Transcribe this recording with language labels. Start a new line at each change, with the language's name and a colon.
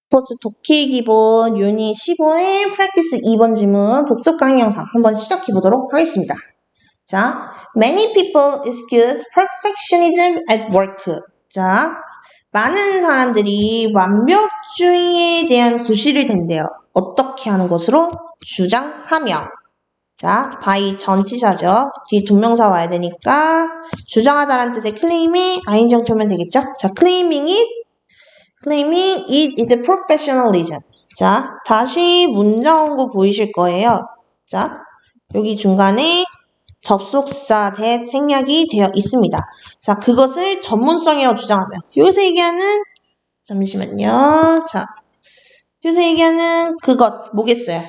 Korean: 포스 독해 기본 유닛 15의 프랙티스 2번 지문 복습 강의 영상 한번 시작해 보도록 하겠습니다.
English: 자, many people excuse perfectionism at work.
Korean: 자, 많은 사람들이 완벽주의에 대한 구실을 댄대요. 어떻게 하는 것으로? 주장하며. 자, by 전치사죠. 뒤에 동명사 와야 되니까 주장하다라는 뜻의 claim이 아인정표 오면 되겠죠?
English: 자, claiming it is professionalism.
Korean: 자, 다시 문장 온거 보이실 거예요. 자, 여기 중간에 접속사 that 생략이 되어 있습니다. 자, 그것을 전문성이라고 주장하며 여기서 얘기하는 잠시만요. 자, 여기서 얘기하는 그것 뭐겠어요?